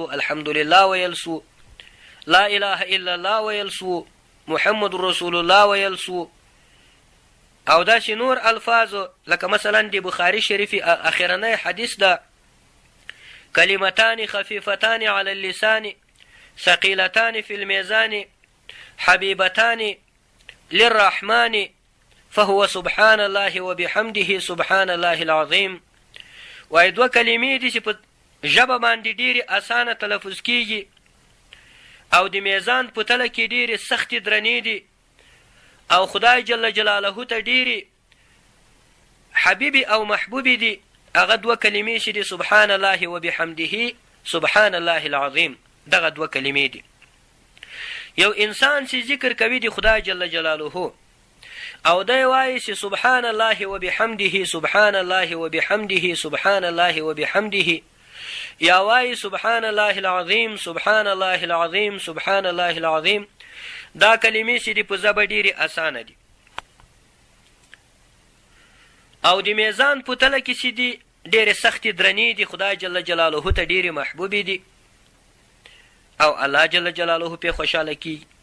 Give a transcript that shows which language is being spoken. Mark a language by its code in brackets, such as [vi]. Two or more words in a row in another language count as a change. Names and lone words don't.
[ps] الحمدلله ویل سو، [ar] لا اله الا الله [ps] ویل سو، [ar] محمد رسول الله [ps] ویل سو، او داسې نور الفاظو لکه مثلا د بخاري شریفي اخرنی حدیث ده: [ar] کلمتان خفیفتان علی اللسان ثقیلتان فی المیزان حبیبتان للرحمن فهو سبحان الله وبحمده سبحان الله العظیم. [ps] وایي دوه کلمې دي چې په ژبه باندې ډېرې اسانه تلفظ کیږي او د میزان په تله کې ډېرې سختې درنې دي او خدای [ar] جل جلاله [ps] ته ډېرې حبیبي او محبوبي دي. هغه دوه کلمې چې دي [ar] سبحان الله وبحمده سبحان الله العظیم، [ps] دغه دوه کلمې دي. یو انسان چې ذکر کوي د خدای [ar] جل جلاله [ps] او دی وایي چې [ar] سبحان الله وبحمده سبحان الله وبحمده سبحان الله وبحمده، [ps] یا وایي [ar] سبحان الله العظیم سبحان الله العظیم سبحان الله العظیم، [ps] دا کلمې چې دي په ژبه ډېرې اسانه دي او د میزان په تله کې چې دي ډېرې سختې درنې دي، خدای [ar] جل جلاله [ps] ته ډېرې محبوبې دي او الله [ar] جل جلاله [ps] پې خوشحاله کیږي.